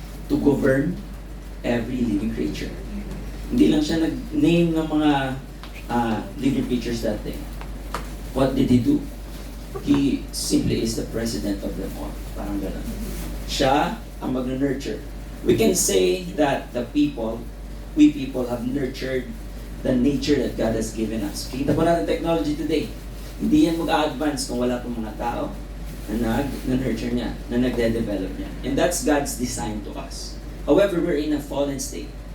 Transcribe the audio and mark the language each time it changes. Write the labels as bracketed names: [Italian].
[English] To govern every living creature. [Filipino] Hindi lang siya nag-name ng mga [English] living creatures that day. What did He do? He simply is the president of them all. [Filipino] Parang gano'n. Siya ang mag-nurture. [English] We can say that we people have nurtured the nature that God has given us. [Filipino] Kita po natin technology today. Hindi yan mag-a-advance kung wala pong mga tao na nurture niya, na nagde-develop niya. [English] And that's God's design to us. However, we're in a fallen state.